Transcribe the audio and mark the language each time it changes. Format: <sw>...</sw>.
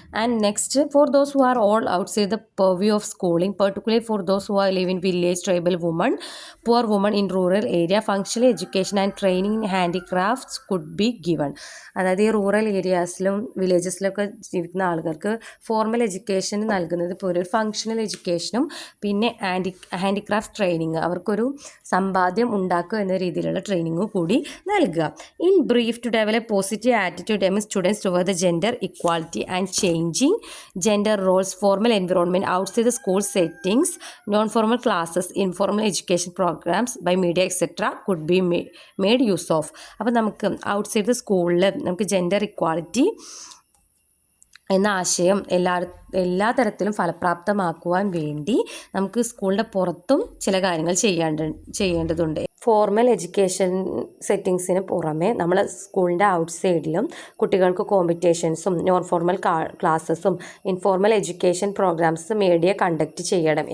<en>And next, for those who are all outside the purview of schooling, particularly for those who are live in village, tribal women, poor women in rural area, functional education and training in handicrafts could be given.</en> <ml>അതായത് ഈ rural ഏരിയാസിലും വില്ലേജസിലൊക്കെ ജീവിക്കുന്ന ആളുകൾക്ക് formal education നൽകുന്നത് പോലെ ഒരു functional എഡ്യൂക്കേഷനും പിന്നെ handicraft training, അവർക്കൊരു സമ്പാദ്യം ഉണ്ടാക്കുക എന്ന രീതിയിലുള്ള ട്രെയിനിങ്ങും കൂടി നൽകുക.</ml> <en>In brief, to develop positive attitude among students toward the gender equality and changing gender roles, formal environment outside the school settings, non-formal classes, informal education programs by media etc. could be made use of.</en> <ml>അപ്പോൾ നമുക്ക് outside the സ്കൂളിൽ നമുക്ക് gender equality എന്ന ആശയം എല്ലാ തരത്തിലും ഫലപ്രാപ്തമാക്കുവാൻ വേണ്ടി നമുക്ക് സ്കൂളിൻ്റെ പുറത്തും ചില കാര്യങ്ങൾ ചെയ്യേണ്ടതുണ്ട്. ഫോർമൽ എഡ്യൂക്കേഷൻ സെറ്റിങ്സിന് പുറമെ നമ്മൾ സ്കൂളിൻ്റെ ഔട്ട്സൈഡിലും കുട്ടികൾക്ക് കോമ്പറ്റീഷൻസും non formal ക്ലാസ്സസും informal education programmes media conduct ചെയ്യണം.</ml>